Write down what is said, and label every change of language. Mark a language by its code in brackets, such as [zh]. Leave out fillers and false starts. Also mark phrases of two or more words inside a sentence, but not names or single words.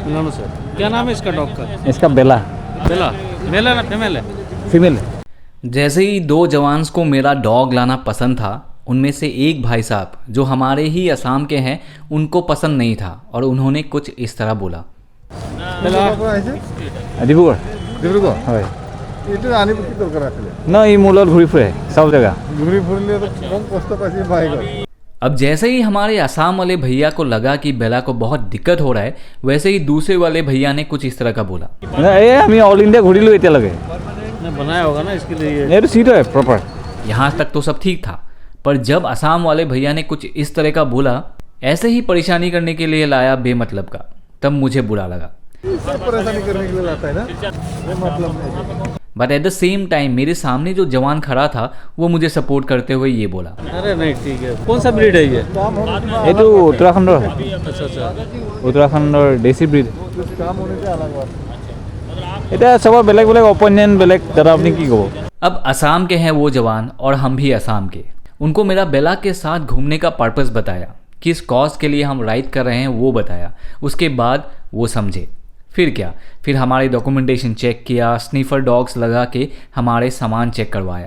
[hi] मिलानो से। क्या नाम है इसका डॉग का? इसका बेला। बेला मेल है ना फीमेल है? फीमेल। जैसे ही 2 जवान्स को मेरा डॉग लाना पसंद था उनमें से एक भाई साहब जो हमारे ही असम के हैं उनको पसंद नहीं था और उन्होंने कुछ इस तरह बोला। [as] ডিব্ৰুগড় হয়। এইটো আনিব কি দৰকাৰ আছিলে? না এই মূলত ঘূৰি ফুৰে সব জেগা। ঘূৰি ফুৰিলে তো কম কষ্ট পাইছে বাইকত। [hi] अब जैसे ही हमारे असम वाले भैया को लगा कि बेला को बहुत दिक्कत हो रहा है वैसे ही दूसरे वाले भैया ने कुछ इस तरह का बोला। [as] এই আমি [en] all India [as] ঘূৰিলো এতিয়ালৈকে। [hi] बनाया होगा ना इसके लिए। ये तो सीट है प्रॉपर। यहाँ तक तो सब ठीक था पर जब असम वाले भैया ने कुछ इस तरह का बोला ऐसे ही परेशानी करने के लिए लाया बेमतलब का, तब मुझे बुरा लगा। परेशानी करने के लिए लाता है ना, वो मतलब नहीं। [en] but at the same time [hi] मेरे सामने जो जवान खड़ा था वो मुझे सपोर्ट करते हुए ये बोला। अरे नहीं ठीक है। कौन सा ब्रीड है ये? ये तो उत्तराखंड है। अच्छा अच्छा। उत्तराखंड देसी ब्रीड। कुछ काम होने से अलग बात। [as] এটা সবার বেলেগ বেলেগ অপিনিয়ন বেলেগ দাদা আপনি কি কব। [hi] अब असम के हैं वो जवान और हम भी असम के। उनको मेरा बेला के साथ घूमने का पर्पस बताया, किस कॉज के लिए हम राइड कर रहे हैं वो बताया। उसके बाद वो समझे। फिर क्या, फिर हमारे डॉक्यूमेंटेशन चेक किया, [en] sniffer dogs [hi] लगा के हमारे सामान चेक करवाया।